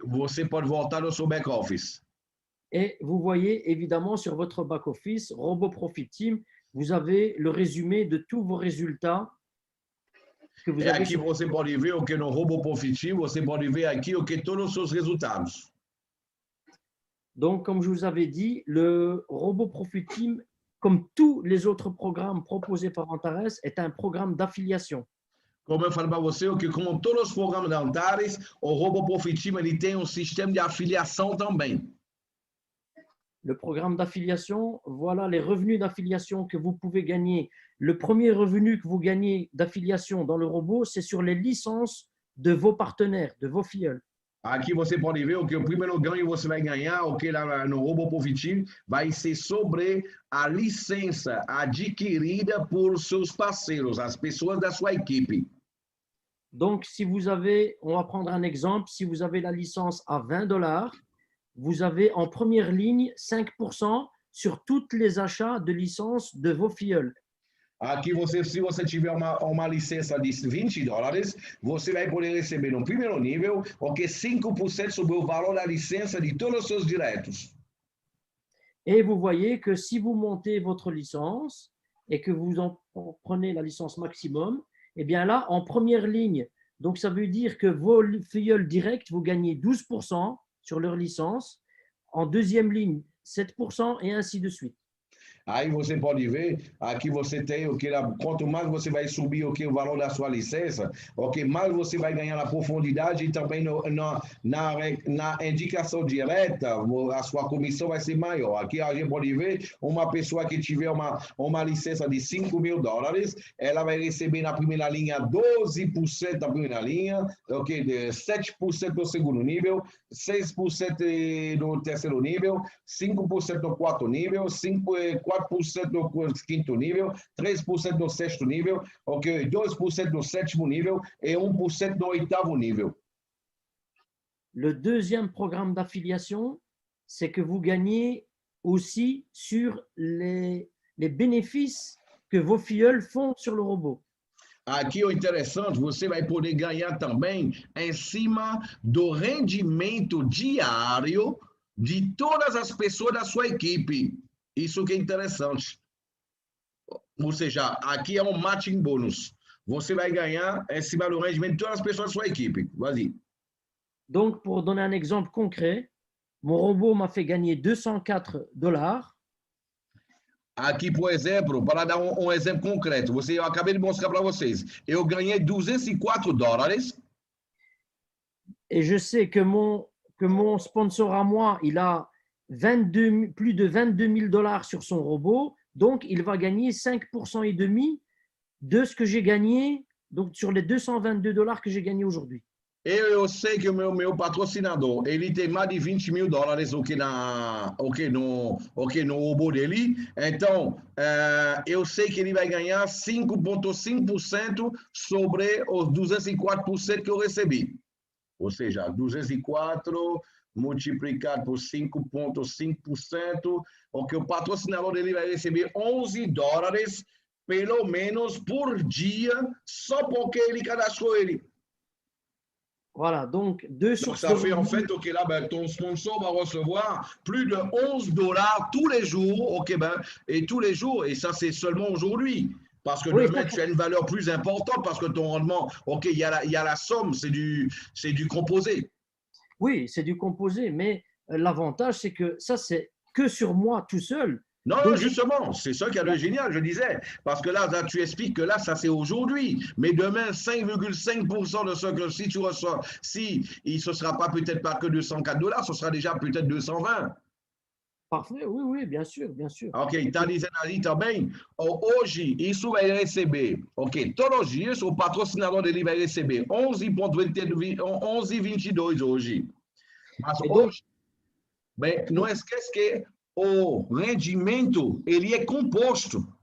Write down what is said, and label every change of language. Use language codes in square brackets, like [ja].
[pt] Você pode voltar no seu back-office. [fr] Et vous voyez évidemment sur votre back-office, Robot Profit Team, vous avez le résumé de tous vos résultats que vous avez. [pt] Aqui você pode ver o que no Robot Profit Team, você pode ver aqui o que todos os seus resultados. [fr] Donc, comme je vous avais dit, le Robot Profit Team, comme tous les autres programmes proposés par Antares, est un programme d'affiliation. [pt] Como eu falei para você, que como todos os programas da Antares, o Robot Profit Team ele tem um sistema de afiliação também. [fr] Le programme d'affiliation, voilà les revenus d'affiliation que vous pouvez gagner. Le premier revenu que vous gagnez d'affiliation dans le robot, c'est sur les licences de vos partenaires, de vos filleuls. [pt] Aqui você pode ver o que o primeiro ganho você vai ganhar, o que lá no Robot Profit Team vai ser sobre a licença adquirida por seus parceiros, as pessoas da sua equipe. [fr] Donc, si vous avez, on va prendre un exemple, si vous avez la licence à 20 $, vous avez en première ligne 5% sur tous les achats de licences de vos filleuls. [pt] Aqui, se você tiver uma licença de 20 dólares, você vai poder receber no primeiro nível, 5% sobre o valor da licença de todos os seus diretos. [fr] Et vous voyez que si vous montez votre licence et que vous en prenez la licence maximum, eh bien là, en première ligne, donc ça veut dire que vos filleuls directs, vous gagnez 12% sur leur licence, en deuxième ligne 7% et ainsi de suite. [pt] Aí você pode ver, aqui você tem o que quanto mais você vai subir o valor da sua licença, mais você vai ganhar na profundidade e também na indicação direta, a sua comissão vai ser maior. Aqui a gente pode ver uma pessoa que tiver uma licença de 5 mil dólares, ela vai receber na primeira linha 12% da primeira linha, 7% no segundo nível, 6% no terceiro nível, 5% no quarto nível, 4% 4% no quinto nível, 3% no sexto nível, ok? 2% no sétimo nível e 1% no oitavo nível. [fr] Le deuxième programme d'affiliation, c'est que vous gagnez aussi sur les bénéfices que vos filleuls font sur le robot. [pt] Aqui o interessante, você vai poder ganhar também em cima do rendimento diário de todas as pessoas da sua equipe. Isso que é interessante. Ou seja, aqui é um matching bônus. Você vai ganhar em cima do rendimento de todas as pessoas da sua equipe. [fr] Vas-y. Donc, pour donner un exemple concret, mon robot m'a fait gagner $204. [pt] Aqui, por exemplo, para dar um exemplo concreto, eu acabei de mostrar para vocês. Eu ganhei $204. [fr] Et je sais que mon sponsor à moi, il a plus de $22 000 sur son robot. Donc, il va gagner 5% et demi de ce que j'ai gagné, donc sur les $222 que j'ai gagné aujourd'hui. [pt] Eu sei que o meu patrocinador, ele tem mais de $20.000 no robô dele. Então, eu sei que ele vai ganhar 5,5% sobre os 204% que eu recebi. Ou seja, 204 multiplicado por 5,5%, o que o patrocinador dele vai receber $11, pelo menos por dia, só porque ele cadastrou ele. [fr] Voilà, donc 2 sur Donc, ça fait en fait, ok, là, ben, ton sponsor va recevoir plus de $11 tous les jours, ok, ben, et tous les jours, et ça, c'est seulement aujourd'hui. Parce que Oui, demain, tu as une valeur plus importante parce que ton rendement, ok, il y a la somme, c'est du composé. Oui, c'est du composé, mais l'avantage, c'est que ça, c'est que sur moi tout seul. Non, Donc, non, justement, c'est ça qui est le génial, je disais. Parce que là, tu expliques que là, ça c'est aujourd'hui. Mais demain, 5,5% de ce que si tu reçois, si ce ne sera pas peut-être pas que $204, ce sera déjà peut-être 220. Parfait, oui, oui, bien sûr, bien sûr. [pt] Ok, está dizendo ali também, hoje isso vai receber, ok, todos os dias o patrocinador dele vai receber 11,22 hoje. Mas hoje, bem, não esquece que o rendimento, ele é composto.